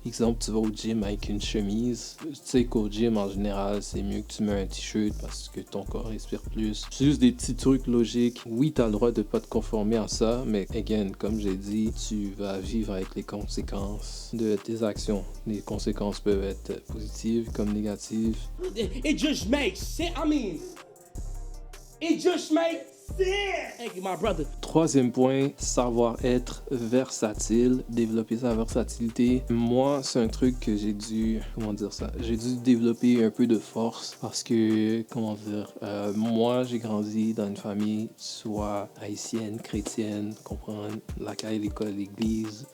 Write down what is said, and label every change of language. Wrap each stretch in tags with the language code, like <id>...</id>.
<fr>Exemple, tu vas au gym avec une chemise. Tu sais qu'au gym, en général, c'est mieux que tu mets un t-shirt parce que ton corps respire plus. C'est juste des petits trucs logiques. Oui, t'as le droit de pas te conformer à ça, mais again, comme j'ai dit, tu vas vivre avec les conséquences de tes actions. Les conséquences peuvent être positives comme négatives.</fr> <en>It just makes sense. I mean, it just makes sense. Thank you, my brother.</en> <fr>Troisième point, savoir être versatile, développer sa versatilité. Moi, c'est un truc que j'ai dû développer un peu de force parce que, moi, j'ai grandi dans une famille soit haïtienne, chrétienne, comprendre, laquelle l'école, l'église.</fr>